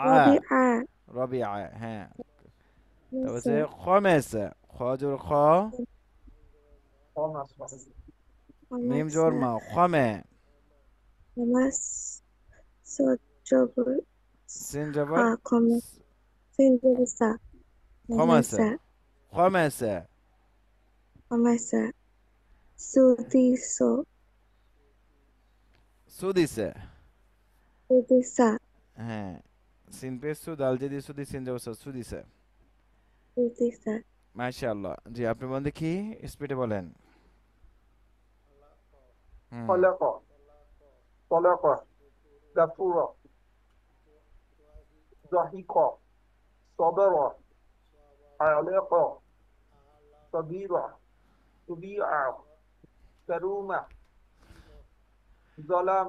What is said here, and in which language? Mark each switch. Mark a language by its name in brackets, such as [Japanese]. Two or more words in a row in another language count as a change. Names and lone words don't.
[Bangla] রবি আ, রবি আ, হ্যাঁ। তারপর মুসা, হচ্ছে খমেস, খ জবর খ, خمس মিম জবর হামাসা, মা, খমে। হামাস, সজ্জবর, সিন জবর হা, খমে, সিনজবসা, খমেসে, হামাসা, খমেসে। হামাসা, সুদিসো, সুদিসে, সুদিসা, হ্যাঁ। সিন পে সু, দাল জেদি সুদি, সিন জবর সা, সুদিসে। সুদিসা, মাশাআল্লাহ। জি, আপনি বলেন দেখি, স্পিডে বলেন। হুম। [Arabic] خلق طلق غفور ضحك صبر علق صغير طبيع كروم ظلام